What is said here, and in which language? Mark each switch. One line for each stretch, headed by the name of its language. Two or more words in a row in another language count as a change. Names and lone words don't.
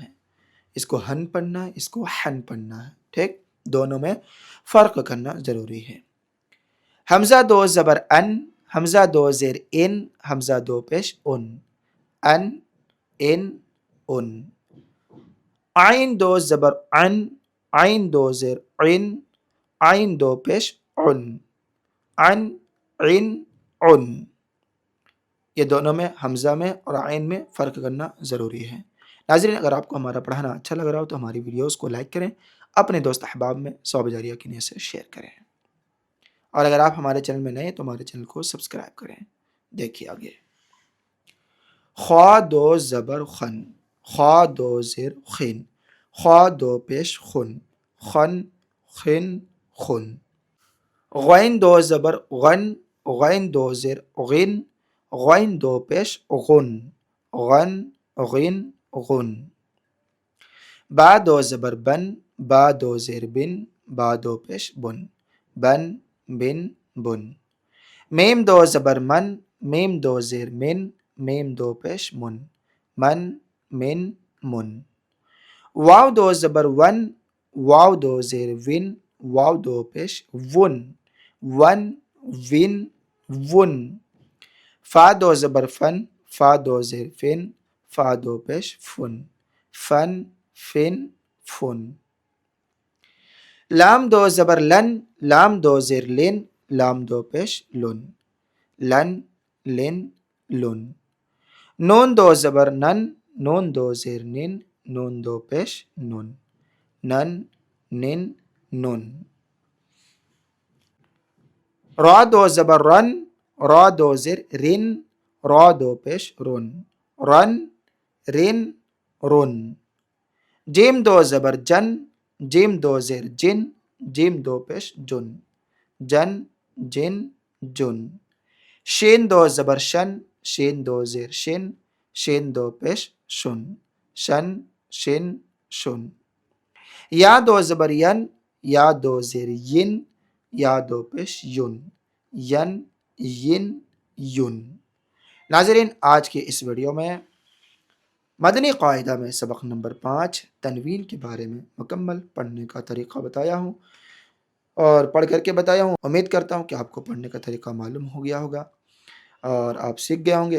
Urdu: اس کو ہن پڑھنا ہے، اس کو حن پڑھنا ہے، ٹھیک۔ دونوں میں فرق کرنا ضروری ہے۔ حمزہ دو زبر ان، حمزہ دو زیر ان، حمزہ دو پیش ان، ان ان ان۔ عین دو زبر عن، عین دو زیر عن، عین دو پیش عن، عن عن عن۔ یہ دونوں میں حمزہ میں اور عین میں فرق کرنا ضروری ہے۔ ناظرین، اگر آپ کو ہمارا پڑھانا اچھا لگ رہا ہو تو ہماری ویڈیوز کو لائک کریں، اپنے دوست احباب میں ثواب جاریہ کی نیت سے شیئر کریں، اور اگر آپ ہمارے چینل میں نئے ہیں تو ہمارے چینل کو سبسکرائب کریں۔ دیکھیے آگے، خوا دو زبر خن، خوا دو زیر خن، خوا دو پیش خن، خن خن خن۔ غین دو زبر غن، غین دو زیر غن، غین دو پیش غن، غن غن غن۔ با دو زبر بن، با دو زیر بن، با دو پیش بن، بن بن بن۔ میم دو زبر من، میم دو زیر من، میم دو پیش من، من من من۔ واو دو زبر ون، واو دو زیر ون، واو دو پیش ون، ون ون ون۔ فا دو زبر فن، فا دو زیر فن، فا دو پیش فن، فن فن فن۔ لام دو زبر لن، لام دو زیر لن، لام دو پیش لن، لن لن لن۔ نون دو زبر نن، نون دو زیر نن، نون دو پیش نن، نن نن نن۔ را دو زبر رن، را دو زیر رن، را دو پیش رن، رن رن رن۔ جیم دو زبر جن، جیم دو زیر جن، جیم دو پیش جن، جن جن جن۔ شین دو زبر شن، شین دو زیر شن، شین دو پیش شن، شن شن شن۔ یا دو زبر ین، یا دو زیر ین، یا دو پیش ین، ین ین ین۔ ناظرین، آج کی اس ویڈیو میں مدنی قاعدہ میں سبق نمبر 5 تنوین کے بارے میں مکمل پڑھنے کا طریقہ بتایا ہوں اور پڑھ کر کے بتایا ہوں۔ امید کرتا ہوں کہ آپ کو پڑھنے کا طریقہ معلوم ہو گیا ہوگا اور آپ سیکھ گئے ہوں گے۔